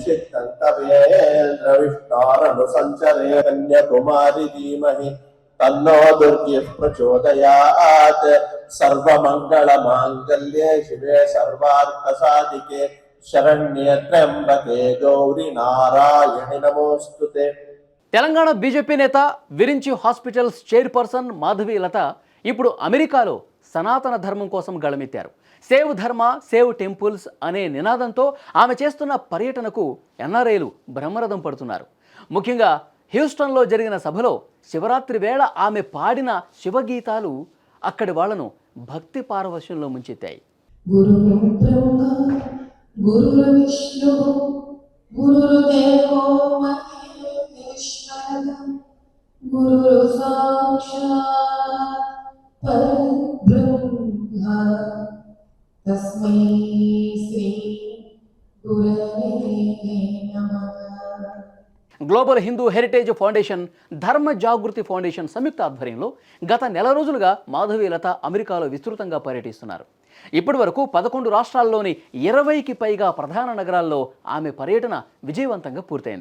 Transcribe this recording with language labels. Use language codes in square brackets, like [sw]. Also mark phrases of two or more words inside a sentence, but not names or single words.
[sa] निषिद्धन्तवेन्द्रविष्टारनुसञ्चरे कन्याकुमारी धीमहि तन्नो दुर्गिः प्रचोदयात् सर्वमङ्गलमाङ्गल्ये शिवे सर्वार्थसाधिके शरण्ये त्र्यंबके गौरी नारायणि नमोस्तुते। [te] తెలంగాణ బీజేపీ నేత విరించి హాస్పిటల్స్ చైర్పర్సన్ మాధవి లత ఇప్పుడు అమెరికాలో సనాతన ధర్మం కోసం గళమెత్తారు. [en] Save Dharma Save Temples [te] అనే నినాదంతో ఆమె చేస్తున్న పర్యటనకు ఎన్ఆర్ఐలు బ్రహ్మరథం పడుతున్నారు. ముఖ్యంగా హ్యూస్టన్లో జరిగిన సభలో శివరాత్రి వేళ ఆమె పాడిన శివగీతాలు అక్కడి వాళ్లను భక్తి పారవశ్యంలో ముంచెత్తాయి. [sa] गुरु साक्षात् परब्रह्म तस्मै श्री गुरवे नमः. [te] గ్లోబల్ హిందూ హెరిటేజ్ ఫౌండేషన్, ధర్మ జాగృతి ఫౌండేషన్ సంయుక్త ఆధ్వర్యంలో గత నెల రోజులుగా మాధవి లత అమెరికాలో విస్తృతంగా పర్యటిస్తున్నారు. ఇప్పటి వరకు 11 రాష్ట్రాల్లోని 20కి పైగా ప్రధాన నగరాల్లో ఆమె పర్యటన విజయవంతంగా పూర్తయింది.